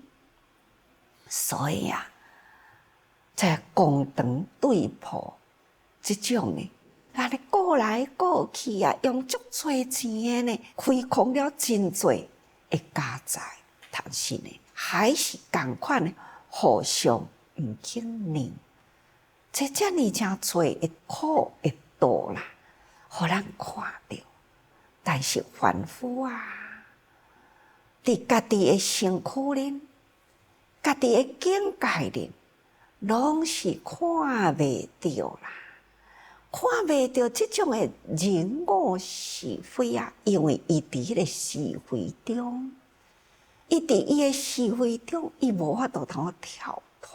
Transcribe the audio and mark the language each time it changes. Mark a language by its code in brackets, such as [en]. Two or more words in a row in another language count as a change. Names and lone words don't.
[nan] 所以啊，在公堂对簿即种呢，安尼过来过去啊，用足多钱的呢，开空了真多的家财，但是呢，还是共款的互相。毋肯认，这遮尔真多的苦的道啦，互咱看到。但是凡夫啊，伫家己的身躯里，家己的境界里，拢是看袂到啦，看袂到这种的人我是非啊，因为伊伫迄个是非中，伊伫伊的是非中，伊无法度通跳脱。